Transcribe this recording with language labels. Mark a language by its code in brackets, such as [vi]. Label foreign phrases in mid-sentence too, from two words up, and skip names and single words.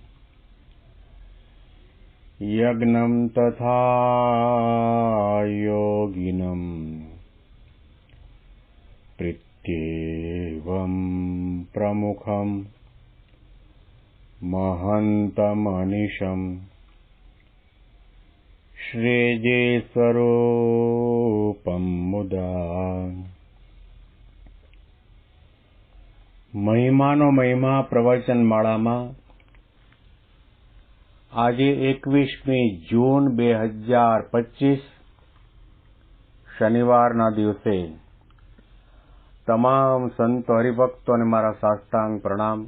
[sa] यज्ञं तथा योगिनं प्रीत्येवं प्रमुखं महन्तमनिशम् श्रीजेस्वरूपं मुदा [gu] મહિમાનો મહિમા પ્રવચન માળામાં આજે 21મી જૂન 2025 શનિવારના દિવસે તમામ સંતો હરિભક્તોને મારા સાષ્ટાંગ પ્રણામ.